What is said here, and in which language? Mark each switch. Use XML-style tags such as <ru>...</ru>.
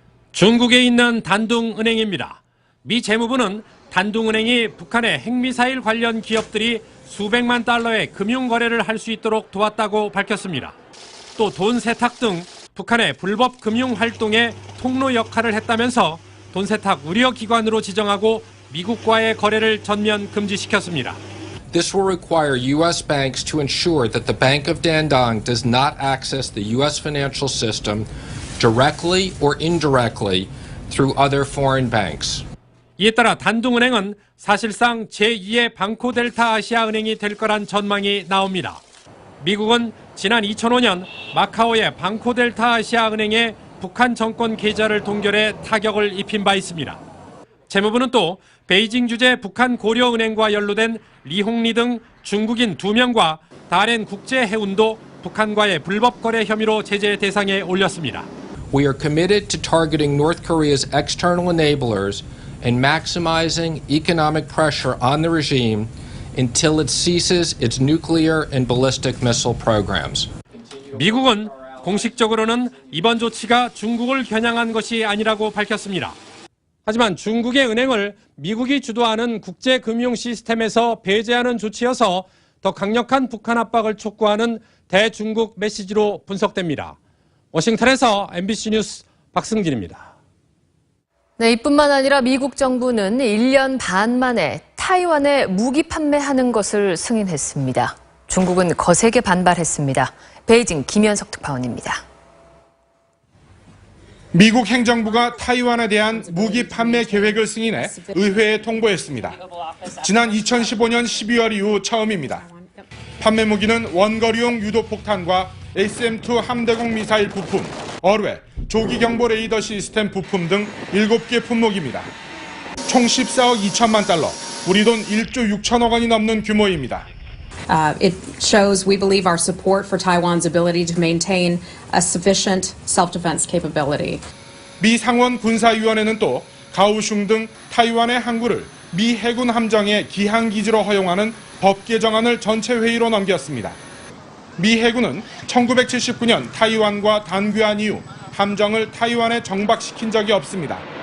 <ko>중국에 있는 단둥은행입니다. 미 재무부는 단둥은행이 북한의 핵미사일 관련 기업들이 수백만 달러의 금융 거래를 할 수 있도록 도왔다고 밝혔습니다. 또 돈 세탁 등 북한의 불법 금융 활동에 통로 역할을 했다면서 돈 세탁 우려 기관으로 지정하고 미국과의 거래를 전면 금지시켰습니다.</ko> <en>This will require U.S. banks to ensure that the Bank of Dandong does not access the U.S. financial system directly or indirectly through other foreign banks.</en> <ko>이에 따라 단둥은행은 사실상 제2의 방코델타 아시아은행이 될 거란 전망이 나옵니다. 미국은 지난 2005년 마카오의 방코델타 아시아은행에 북한 정권 계좌를 동결해 타격을 입힌 바 있습니다. 재무부는 또 베이징 주재 북한 고려은행과 연루된 리홍리 등 중국인 2명과 다롄 국제해운도 북한과의 불법 거래 혐의로 제재 대상에 올렸습니다.</ko> <en>We are committed to targeting North Korea's external enablers and maximizing economic pressure on the regime until it ceases its nuclear and ballistic missile programs.</en> <ko>미국은 공식적으로는 이번 조치가 중국을 겨냥한 것이 아니라고 밝혔습니다. 하지만 중국의 은행을 미국이 주도하는 국제금융 시스템에서 배제하는 조치여서 더 강력한 북한 압박을 촉구하는 대중국 메시지로 분석됩니다. 워싱턴에서 MBC 뉴스 박승진입니다. 네, 이뿐만 아니라 미국 정부는 1년 반 만에 타이완에 무기 판매하는 것을 승인했습니다. 중국은 거세게 반발했습니다. 베이징 김현석 특파원입니다. 미국 행정부가 타이완에 대한 무기 판매 계획을 승인해 의회에 통보했습니다. 지난 2015년 12월 이후 처음입니다. 판매 무기는 원거리용 유도폭탄과 SM-2 함대공 미사일 부품, 어뢰, 조기경보 레이더 시스템 부품 등 7개 품목입니다. 총 14억 2천만 달러, 우리 돈 1조 6천억 원이 넘는 규모입니다.</ko> <en>It shows, we believe, our support for Taiwan's ability to maintain a sufficient self-defense capability.</en> <ko>미 상원 군사위원회는 또 가오슝 등 타이완의 항구를 미 해군 함정의 기항기지로 허용하는 법 개정안을 전체 회의로 넘겼습니다. 미 해군은 1979년 타이완과 단교한 이후 함정을 타이완에 정박시킨 적이 없습니다.</ko>